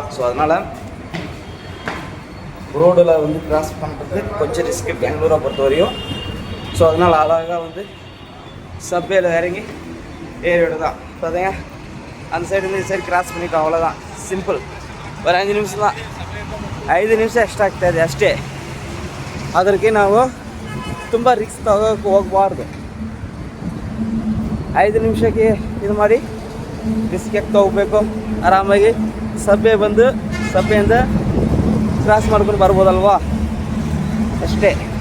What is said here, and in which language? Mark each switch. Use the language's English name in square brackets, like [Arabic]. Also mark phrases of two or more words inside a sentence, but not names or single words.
[Tamil] ஸோ அதனால் ரோடில் வந்து கிராஸ் பண்ணுறது கொஞ்சம் ரிஸ்க்கு பெங்களூரை பொறுத்த வரையும். ஸோ அதனால் அழகாக வந்து சப்வேல இறங்கி ஏறிவிட தான். பார்த்தீங்க, அந்த சைடு இந்த சைடு கிராஸ் பண்ணிட்டோம், அவ்வளோதான். [Kannada] ಸಿಂಪಲ್. [Tamil] ஒரு 5 நிமிஷ தான். [Kannada] 5 ನಿಮಿಷ ಎಕ್ಸ್ಟ್ರಾ ಆಗ್ತಾಯಿದೆ ಅಷ್ಟೇ. ಅದಕ್ಕೆ ನಾವು ತುಂಬ ರಿಸ್ಕ್ ತಗೋಕ್ಕೆ ಹೋಗಬಾರ್ದು. 5 ನಿಮಿಷಕ್ಕೆ ಇದು ಮಾಡಿ ರಿಸ್ಕ್ ಯಾಕೆ ತಗೋಬೇಕು. ಆರಾಮಾಗಿ ಸಭೆ ಬಂದು ಸಭೆಯಿಂದ ಕ್ರಾಸ್ ಮಾಡ್ಕೊಂಡು ಬರ್ಬೋದಲ್ವಾ, ಅಷ್ಟೇ.